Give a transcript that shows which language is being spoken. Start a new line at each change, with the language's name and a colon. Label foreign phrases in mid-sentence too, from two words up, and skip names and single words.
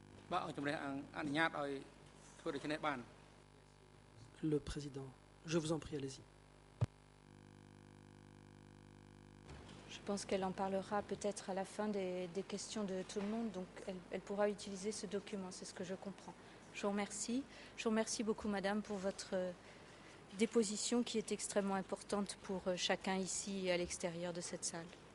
Khmer: បាទអង្គជំរះអង្គអនុញ្ញាតឲ្យធ្វើដូច្នេះបាន
French: Le président, je vous en prie, allez-y. Je pense qu'elle en parlera peut-être à la fin des questions de tout le monde, donc elle pourra utiliser ce document, c'est ce que je comprends. Je vous remercie. Je vous remercie beaucoup, madame, pour votre déposition qui est extrêmement importante pour chacun ici et à l'extérieur de cette salle.